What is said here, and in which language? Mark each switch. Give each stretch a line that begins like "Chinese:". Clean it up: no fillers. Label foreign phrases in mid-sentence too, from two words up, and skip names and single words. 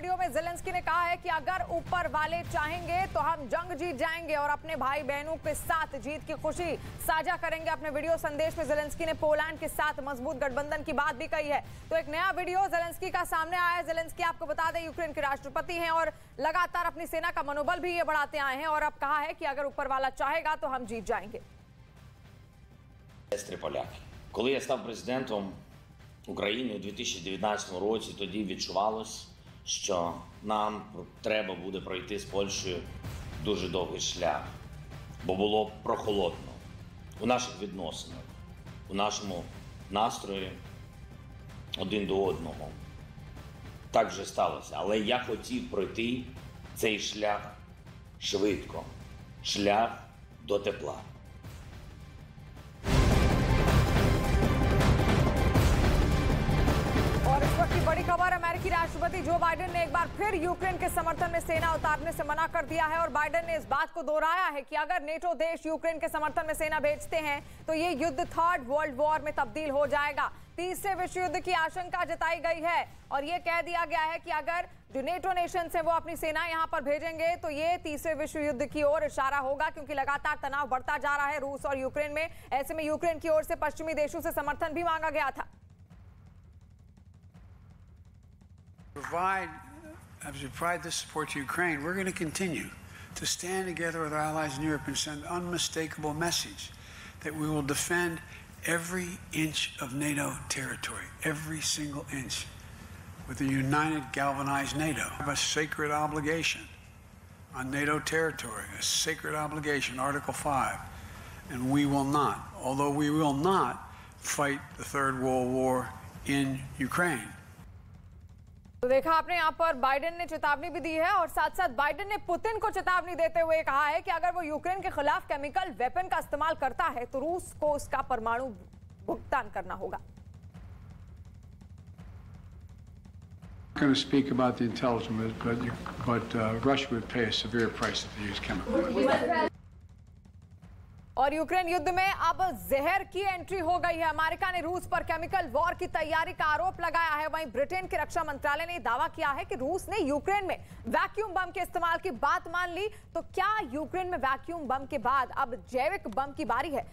Hindi: वीडियो में ज़ेलेंस्की ने कहा है कि अगर ऊपर वाले चाहेंगे तो हम जंग जीत जाएंगे और अपने भाई बहनों के साथ जीत की खुशी साझा करेंगे। अपने वीडियो संदेश में ज़ेलेंस्की ने पोलैंड के साथ मजबूत गठबंधन की बात भी कही है। तो एक नया वीडियो ज़ेलेंस्की का सामने आया है। ज़ेलेंस्की, आपको बता दें, यूक्रेन के राष्ट्रपति हैं और लगातार अपनी सेना का मनोबल भी ये बढ़ाते आए हैं और अब कहा है कि अगर ऊपर वाला चाहेगा तो हम जीत जाएंगे।
Ukrainian: Коли я став президентом України у 2019 році, тоді відчувалось, що нам треба буде пройти з Польщею дуже довгий шлях, бо було прохолодно у наших відносинах, у нашому настрої один до одного. Так вже сталося, але я хотів пройти цей шлях швидко, шлях до тепла.
Hindi: और इस वक्त की बड़ी खबर, अमेरिकी राष्ट्रपति जो बाइडेन ने एक बार फिर यूक्रेन के समर्थन में सेना उतारने से मना कर दिया है और बाइडेन ने इस बात को दोहराया है कि अगर नेटो देश यूक्रेन के समर्थन में सेना भेजते हैं तो ये युद्ध
English: Third World War
Hindi: में तब्दील हो जाएगा। तीसरे विश्व युद्ध की आशंका जताई गई है और ये कह दिया गया है कि अगर जो
English: NATO nations
Hindi: हैं वो अपनी सेना यहां पर भेजेंगे तो ये तीसरे विश्व युद्ध की ओर इशारा होगा, क्योंकि लगातार तनाव बढ़ता जा रहा है रूस और यूक्रेन में। ऐसे में यूक्रेन की ओर से पश्चिमी देशों से समर्थन भी मांगा गया था।
English: As we provide this support to Ukraine, we're going to continue to stand together with our allies in Europe and send an unmistakable message that we will defend every inch of NATO territory, every single inch, with a united, galvanized NATO. We have a sacred obligation on NATO territory, a sacred obligation, Article 5, and we will not, although we will not fight the Third World War in Ukraine.
Hindi: तो देखा आपने, यहाँ पर बाइडेन ने चेतावनी भी दी है और साथ साथ बाइडेन ने पुतिन को चेतावनी देते हुए कहा है कि अगर वो यूक्रेन के खिलाफ
English: chemical weapon
Hindi: का इस्तेमाल करता है तो रूस को उसका परमाणु भुगतान करना होगा।
English: I'm going to speak about the intelligence, but Russia would pay a severe price if they use chemicals.
Hindi: और यूक्रेन युद्ध में अब जहर की एंट्री हो गई है। अमेरिका ने रूस पर
English: chemical war
Hindi: की तैयारी का आरोप लगाया है। वहीं ब्रिटेन के रक्षा मंत्रालय ने दावा किया है कि रूस ने यूक्रेन में
English: vacuum bomb
Hindi: के इस्तेमाल की बात मान ली। तो क्या यूक्रेन में
English: vacuum bomb
Hindi: के बाद अब जैविक बम की बारी है?